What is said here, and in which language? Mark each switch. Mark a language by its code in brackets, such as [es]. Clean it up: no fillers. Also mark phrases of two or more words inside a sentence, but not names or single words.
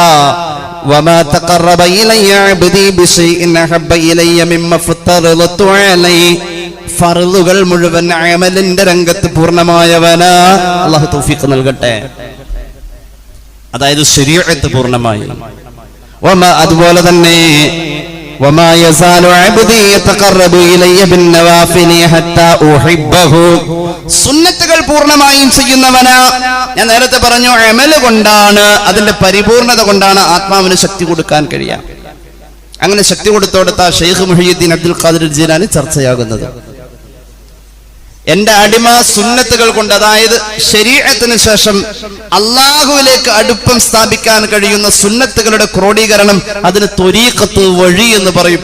[ar] وما تقرب إلي عبدي بشيء أحب إلي مما افترضت عليه, [ml] ഫർളുകൾ മുഴുവൻ അമലിന്റെ രംഗത്ത് പൂർണ്ണമായവനാ. അല്ലാഹു തൗഫീഖ് നൽകട്ടെ. അതായത് ശരീഅത്ത് പൂർണ്ണമായി. അതുപോലെ തന്നെ [ar] وما يزال عبدي يتقرب الي بالنوافل حتى احبه, [ml] സുന്നത്തുകൾ പൂർണ്ണമായും ചെയ്യുന്നവനാ. ഞാൻ നേരത്തെ പറഞ്ഞു, അമൽ കൊണ്ടാണ്, അതിന്റെ പരിപൂർണത കൊണ്ടാണ് ആത്മാവിന് ശക്തി കൊടുക്കാൻ കഴിയുക. അങ്ങനെ ശക്തി കൊടുത്തോടുത്ത ഷെയ്ഖ് മുഹയ്യിദ്ദീൻ അബ്ദുൽ ഖാദിർ ജീലാനി ചർച്ചയാകുന്നത്. എന്റെ അടിമ സുന്നത്തുകൾ കൊണ്ട്, അതായത് ശരീഅത്തിന് ശേഷം അല്ലാഹുവിലേക്ക് അടുപ്പം സ്ഥാപിക്കാൻ കഴിയുന്ന സുന്നത്തുകളുടെ ക്രോഡീകരണം, അതിന് ത്വരീഖത്ത്, വഴി എന്ന് പറയും.